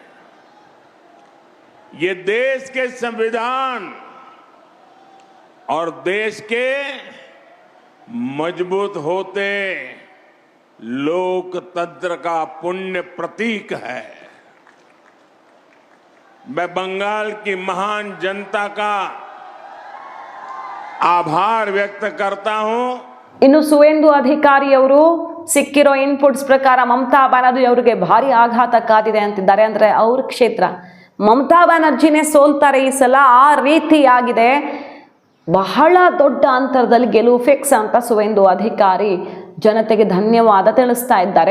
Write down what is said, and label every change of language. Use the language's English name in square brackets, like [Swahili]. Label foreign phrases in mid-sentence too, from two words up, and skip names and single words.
[Hindi] ये देश के संविधान और देश के मजबूत होते लोकतंत्र का पुण्य प्रतीक है। मैं बंगाल की महान जनता का आभार व्यक्त करता हूं। [Kannada] ಇನ್ನು ಸುವೇಂದು ಅಧಿಕಾರಿ ಅವರು ಸಿಕ್ಕಿರೋ ಇನ್ಪುಟ್ಸ್ ಪ್ರಕಾರ ಮಮತಾ ಬ್ಯಾನರ್ಜಿ ಅವರಿಗೆ ಭಾರಿ ಆಘಾತ ಕಾದಿದೆ ಅಂತಿದ್ದಾರೆ. ಅಂದ್ರೆ ಅವ್ರ ಕ್ಷೇತ್ರ ಮಮತಾ ಬ್ಯಾನರ್ಜಿನೇ ಸೋಲ್ತಾರೆ ಈ ಸಲ, ಆ ರೀತಿಯಾಗಿದೆ. ಬಹಳ ದೊಡ್ಡ ಅಂತರದಲ್ಲಿ ಗೆಲುವು ಫಿಕ್ಸ್ ಅಂತ ಸುವೇಂದು ಅಧಿಕಾರಿ ಜನತೆಗೆ ಧನ್ಯವಾದ ತಿಳಿಸ್ತಾ ಇದ್ದಾರೆ.